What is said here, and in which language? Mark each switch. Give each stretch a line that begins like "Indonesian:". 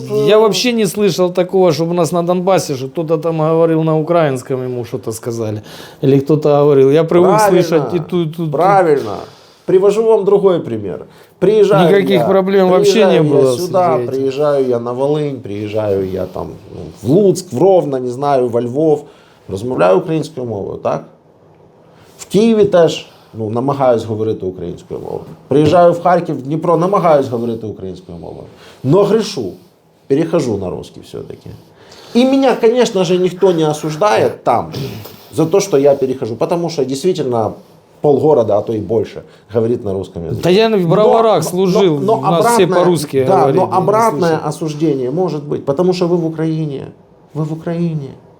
Russian: Я вообще не слышал такого, чтобы у нас на Донбассе, что кто-то там говорил на украинском, ему что-то сказали. Или кто-то говорил. Я привык слышать и тут. Правильно. Привожу вам другой пример. Приезжаю Никаких проблем вообще не было с сюда, этим. приезжаю я на Волынь, приезжаю я там в Луцк, в Ровно, не знаю, во Львов.
Ukrainian: Розмовляю українською мовою, так? В Києві теж намагаюсь говорити українською мовою. Приїжджаю в Харків, в Дніпро, намагаюсь говорити українською мовою.
Russian: Но грешу, перехожу на русский все-таки. И меня, конечно же, никто не осуждает там за то, что я перехожу. Потому что действительно полгорода, а то и больше, говорит на русском языке. Да я в Броварах служил, у нас все по-русски говорили. Но обратное осуждение может быть, потому что вы в Украине. Вы в Украине.